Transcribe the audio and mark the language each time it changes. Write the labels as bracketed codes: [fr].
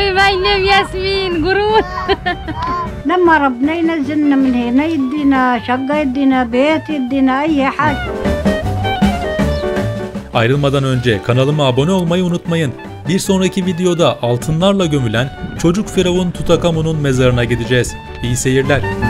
[en] My name Yasmin قرون. [ar] لما ربنا ينزلنا من هنا يدينا شقة يدينا بيت يدينا أي حاجة. [tr] Ayrılmadan önce kanalıma abone olmayı unutmayın. Bir sonraki videoda altınlarla gömülen çocuk firavun Tutankamon'un mezarına gideceğiz. İyi seyirler.